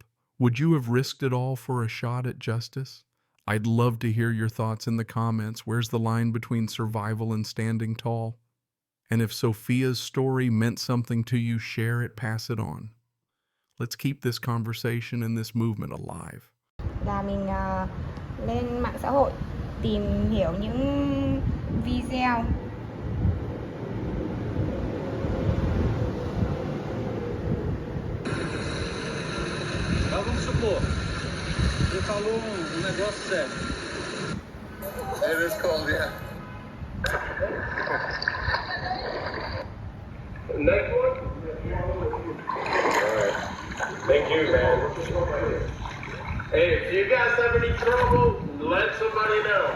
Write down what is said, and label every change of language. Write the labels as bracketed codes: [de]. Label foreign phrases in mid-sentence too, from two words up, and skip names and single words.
[en] Would you have risked it all for a shot at justice? I'd love to hear your thoughts in the comments. Where's the line between survival and standing tall? And if Sophia's story meant something to you, share it, pass it on. Let's keep this conversation and this movement alive. [vi] Là mình lên mạng xã hội tìm hiểu những video [pt] Mas vamos supor, você falou um negócio sério. [en] It is cold, yeah. Next one? Alright. Thank you, man. Hey, if you guys have any trouble, let somebody know.